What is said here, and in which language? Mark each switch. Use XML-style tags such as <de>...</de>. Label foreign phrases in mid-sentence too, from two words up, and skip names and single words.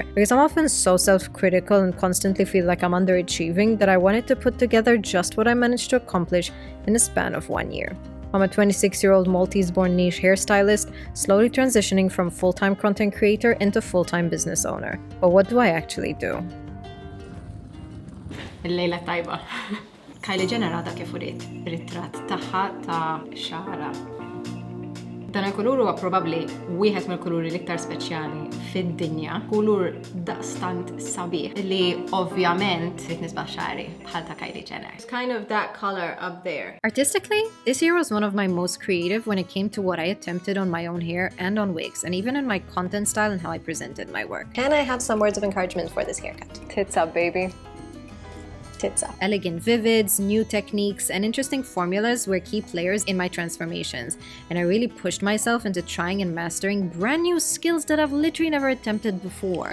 <en>Because I'm often so self-critical and constantly feel like I'm underachieving that I wanted to put together just what I managed to accomplish in a span of 1 year. I'm a 26-year-old Maltese-born niche hairstylist, slowly transitioning from full-time content creator into full-time business owner. But what do I actually do?</en> <mt>Il-lejla t-tajba. Kylie Jenner għadha kif uriet ritratt tagħha ta' xara. Dan il-kulur huwa probabbli wieħed mill-kuluri l-iktar speċjali fid-dinja, kulur daqstant sabiħ li ovvjament rid nisbaħ xari bħal ta' Kylie Jenner.</mt> <en>It's kind of that color up there. Artistically, this year was one of my most creative when it came to what I attempted on my own hair and on wigs, and even in my content style and how I presented my work. Can I have some words of encouragement for this haircut? Tits up, baby. Tits up. Elegant vivids, new techniques, and interesting formulas were key players in my transformations, and I really pushed myself into trying and mastering brand new skills that I've literally never attempted before.</en>